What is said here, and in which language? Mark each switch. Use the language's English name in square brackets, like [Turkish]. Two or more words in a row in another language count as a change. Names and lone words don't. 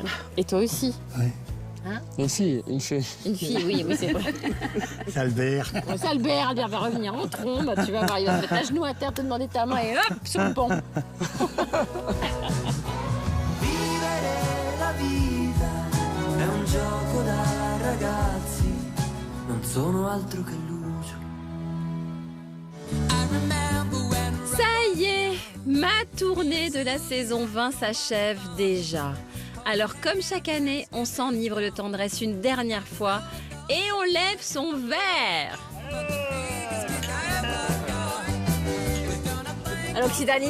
[French] Et toi aussi. Oui. Hein? Une fille. Une fille, oui, c'est vrai. C'est Albert. Bon, c'est Albert va revenir en trombe. Tu vas voir, il va te mettre à genoux à terre, te demander ta main et hop, sur le pont. [Italian] La vita è un gioco da ragazzi, non sono altro che luce. [French] Ça y est, ma tournée de la saison 20 s'achève déjà. Alors comme chaque année, on s'enivre de tendresse une dernière fois et on lève son verre. À l'Occitanie.